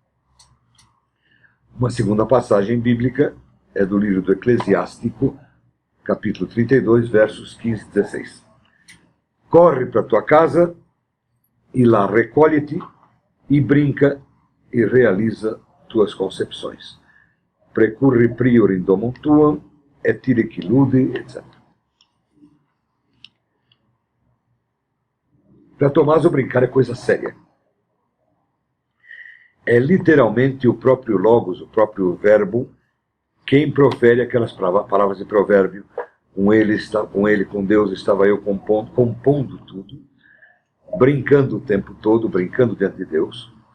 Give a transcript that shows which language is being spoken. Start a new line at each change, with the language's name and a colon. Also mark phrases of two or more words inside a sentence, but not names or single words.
Portuguese: Uma segunda passagem bíblica é do livro do Eclesiástico, capítulo 32, versos 15 e 16. Corre para tua casa, e lá recolhe-te, e brinca, e realiza tuas concepções.
Latin: Precurri prior in domum tuam, et ire qui lude, etc.
Portuguese: Para Tomás, o brincar é coisa séria. É literalmente o próprio Logos, o próprio verbo, quem profere aquelas palavras de provérbio. Com ele, com Deus, estava eu compondo tudo, brincando o tempo todo, brincando diante de Deus.